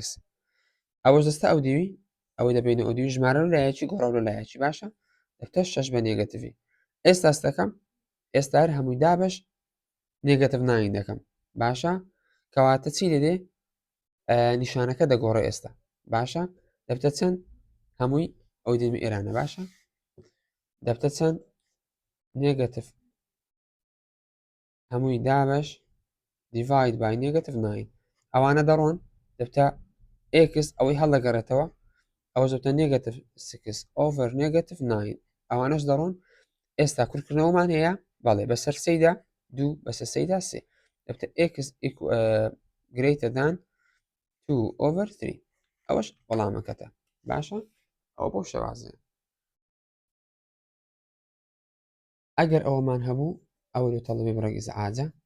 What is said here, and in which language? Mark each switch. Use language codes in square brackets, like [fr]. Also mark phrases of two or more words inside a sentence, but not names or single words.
[ckb] ئەوەش دەستە ئەو دیوی ئەوەی دەبێنە ئەو دیوی ژمارە و لایەکی گۆڕاو لە لایەکی باشە دەبتە 6 بە نێگەتیڤی ئێستا دەکەم ئێستا هەر هەمووی دابش نێگەتیڤ 9 دەکەم باشە کەواتە چی دەدێ نیشانەکە دەگۆڕە ئێستا باشە دەبتە چەند هەمووی ئەو دێمە ئێرانە باشە دەبتە چەند نێگەتیڤ هەمووی دابش [en] divide by negative 9 [ckb] ئەوانە دەڕۆن دەبتە x ئەوەی هەڵدەگەڕێتەوە ئەوەش دەبتە [en] negative 6 over negative 9 [ckb] ئەوانەش دەڕۆن ئێستا کورتکردنەوەمان هەیە بەڵێ بەسەر سەیدا 2 بەسەر سەیدا 3 دەبتە [en] x greater than 2 over 3 [ckb] ئەوەش وەڵامەکەتە باشە ئەوە بۆ شێوازەیە ئەگەر ئەوەمان هەبوو ئەوە لە تەڵەبێ بڕێک ئیزعاجە